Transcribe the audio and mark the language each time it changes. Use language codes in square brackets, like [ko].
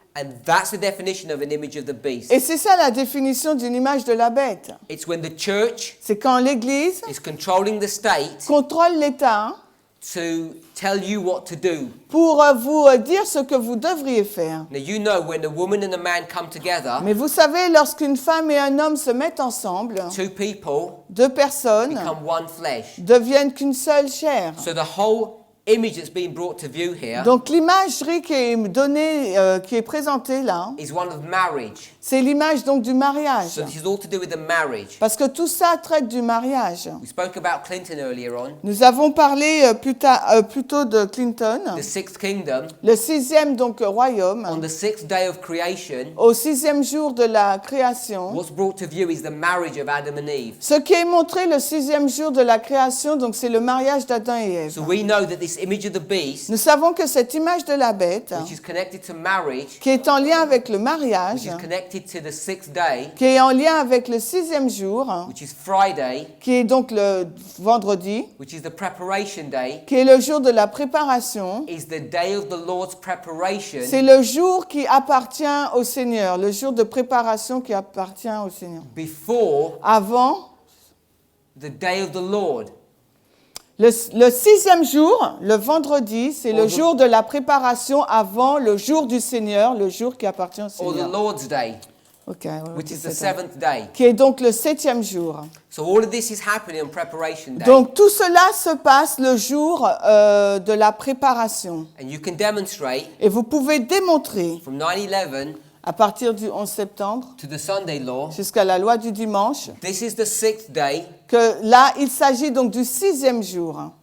[en] And that's the definition of an image of the beast. [fr] Et c'est ça la définition d'une image de la bête. [en] It's when the church [fr] C'est quand l'Église [en] is controlling the state [fr] contrôle l'État [en] to tell you what to do. [fr] pour vous dire ce que vous devriez faire. [en] Now you know when a woman and a man come together, [fr] Mais vous savez, lorsqu'une femme et un homme se mettent ensemble, [en] two people [fr] deux personnes [en] become one flesh. [fr] deviennent qu'une seule chair. [en] So the whole image that's being brought to view here [fr] Donc l'imagerie qui est donnée, qui est présentée là, [en] is one of marriage. [fr] c'est l'image donc du mariage. [en] So this is all to do with the marriage. [fr] Parce que tout ça traite du mariage. [en] We spoke about Clinton earlier on. [fr] Nous avons parlé plus tôt de Clinton, [en] The sixth kingdom, [fr] le sixième donc royaume. [en] on the sixth day of creation, [fr] Au sixième jour de la création, [en] what's brought to view is the marriage of Adam and Eve. [fr] ce qui est montré le sixième jour de la création, donc c'est le mariage d'Adam et Ève. [en] So we know that this image of the beast, [fr] Nous savons que cette image de la bête, [en] which is connected to marriage, [fr] qui est en lien avec le [en] which [fr] mariage, [en] is connected to the sixth day, [fr] qui est en lien avec le sixième jour, [en] which is Friday, [fr] qui est donc le vendredi, [en] which is the preparation day, [fr] qui est le jour de la préparation, [en] is the day of the Lord's preparation, [fr] c'est le jour qui appartient au Seigneur, le jour de préparation qui appartient au Seigneur. [en] before [fr] Avant, [en] the day of the Lord. [fr] le sixième jour, le vendredi, c'est le [en] Or the- [fr] jour de la préparation avant le jour du Seigneur, le jour qui appartient au [en] Or the [fr] Seigneur. [en] Lord's day, [fr] Ok, [en] which is the [fr] c'est ça. [en] seventh day. [fr] Qui est donc le septième jour. [en] So all of this is happening on preparation day. [fr] Donc tout cela se passe le jour de la préparation. [en] And you can demonstrate [fr] Et vous pouvez démontrer, [en] from 9/11 [fr] à partir du 11 septembre [en] to the Sunday law, [fr] jusqu'à la loi du dimanche, [en] this is the sixth day [fr] que là, il s'agit donc du sixième jour.